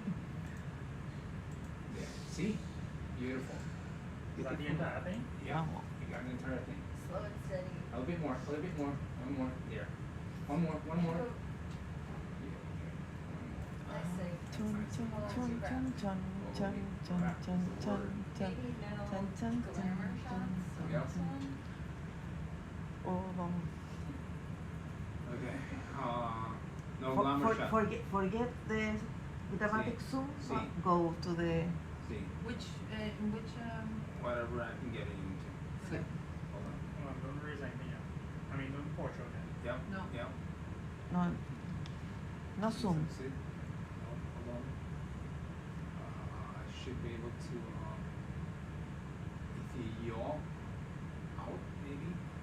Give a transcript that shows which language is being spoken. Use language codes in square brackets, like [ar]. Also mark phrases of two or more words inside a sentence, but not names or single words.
[en] Yeah. See? Beautiful. Is that the entire thing? Yeah. You got the entire thing. Slow and steady. A little bit more. A little bit more. One more. There. One more. One more. Nice save. Chun chun chun chun chun chun chun chun chun chun Maybe no chun chun glamour chun shots on Yep. this one. Oh, vamos. Okay. No glamour shot. Forget the dramatic Sí. zoom. Sí. Go to the. See. Which, Whatever I can get it into. Sí. Hold on. Hold on, don't raise anything yet. I mean, don't portrait then. Yep. No. Yep. No. No zoom. See? Hold on. I should be able to, if you yaw out, maybe,